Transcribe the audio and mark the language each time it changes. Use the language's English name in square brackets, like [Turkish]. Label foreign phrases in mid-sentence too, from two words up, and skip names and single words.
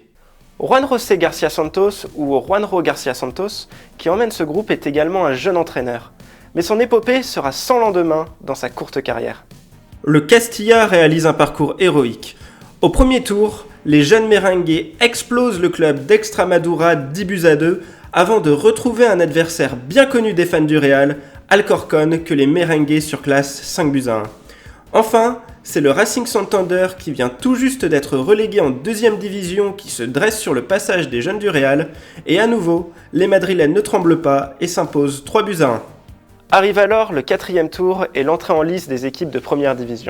[French] Juan José García Santos, ou Juanjo García Santos, qui emmène ce groupe, est également un jeune entraîneur. Mais son épopée sera sans lendemain dans sa courte carrière. Le Castilla réalise un parcours héroïque. Au premier tour, les jeunes merengues explosent le club d'Extremadura 10-2 avant de retrouver un adversaire bien connu des fans du Real, Alcorcón, que les merengues surclassent 5-1. Enfin, c'est le Racing Santander qui vient tout juste d'être relégué en 2e division qui se dresse sur le passage des jeunes du Real, et à nouveau, les Madrilènes ne tremblent pas et s'imposent 3-1. Arrive alors le 4e tour et l'entrée en lice des équipes de première division.